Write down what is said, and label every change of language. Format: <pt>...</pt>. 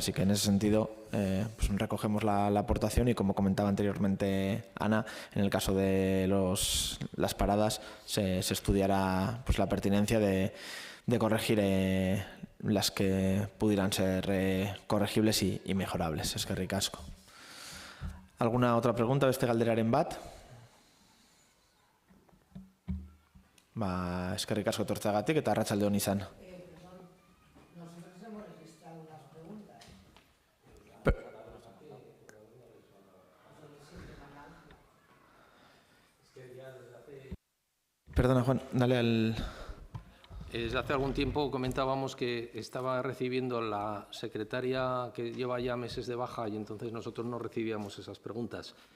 <es>Así que en ese sentido pues recogemos la aportación, y como comentaba anteriormente Ana, en el caso de las paradas se estudiará pues la pertinencia de corregir las que pudieran ser corregibles y mejorables.</es> <eu>Eskerrik asko.</eu> <es>¿Alguna otra pregunta de este</es> <eu>galderaren bat? Eskerrik asko etortzeagatik eta arratsalde on izan.</eu> <es>Nosotros hemos registrado unas preguntas. Perdona, Juan, dale al... Desde hace algún tiempo comentábamos que estaba recibiendo la secretaria que lleva ya meses de baja y entonces nosotros no recibíamos esas preguntas.</es>